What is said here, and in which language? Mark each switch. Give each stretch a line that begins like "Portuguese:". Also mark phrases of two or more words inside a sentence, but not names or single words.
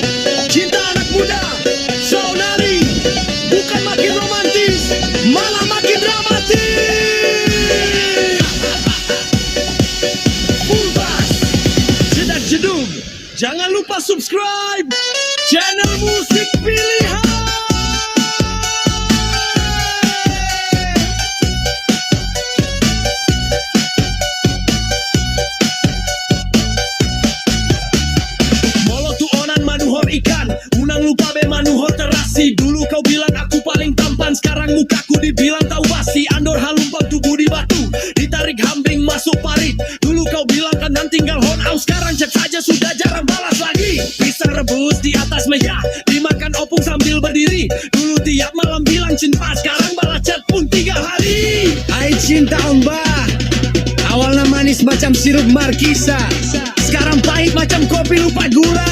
Indonesian: Cinta anak muda, Saunari, bukan makin romantis, malah makin dramatis. Full bass, jedak jeduk. Jangan lupa subscribe channel musik pilihan.
Batak Toba: Molo tu onan manuhor ikan, unang lupa be manuhor terasi.
Indonesian: Dulu kau bilang aku paling tampan, sekarang mukaku dibilang tahu basi.
Batak Toba: Andor halumpang
Indonesian: tubuh di batu, ditarik hambing masuk parit. Dulu kau bilang kanan tinggal hon aus, sekarang chat saja sudah jarang balas lagi. Pisang rebus di atas meja, dimakan opung sambil berdiri. Dulu tiap malam bilang cinta, sekarang balas chat pun 3 hari. Hai cinta mbak, awalnya manis macam sirup markisa, sekarang pahit macam kopi lupa gula.